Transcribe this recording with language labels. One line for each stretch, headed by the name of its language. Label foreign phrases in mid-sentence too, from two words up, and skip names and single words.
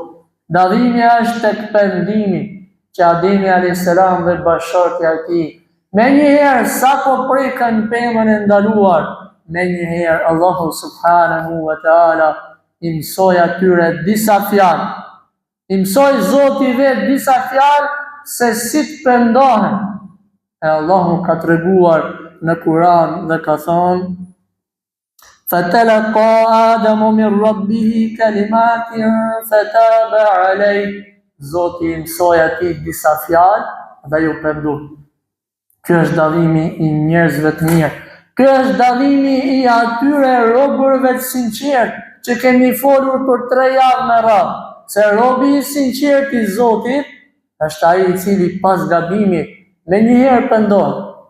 Albanian: Dallimi është tek pendimi, që Ademi
Arabic: عليه السلام
Albanian: dhe bashortja e tij, menjëherë sa po prekën pemën e ndaluar, menjëherë Allahu
Arabic: سبحانه وتعالى
Albanian: i mësoi atyre disa fjalë. I mësoi Zoti vetë disa fjalë se si të pendohen. E Allahu ka treguar në Kur'an dhe ka thonë:
Arabic: فَتَلَقَّى آدَمُ مِنْ رَبِّهِ كَلِمَاتٍ فَتَابَ عَلَيْهِ.
Albanian: Zoti i mësoi atij disa fjalë dhe ju pendu. Ky është dallimi i njerëzve të mirë. Ky është dallimi i atyre robërve të sinqertë që kemi folur për 3 javë me radhë. Se robi i sinqert i Zotit është ai i cili pas gabimit menjëherë pendohet.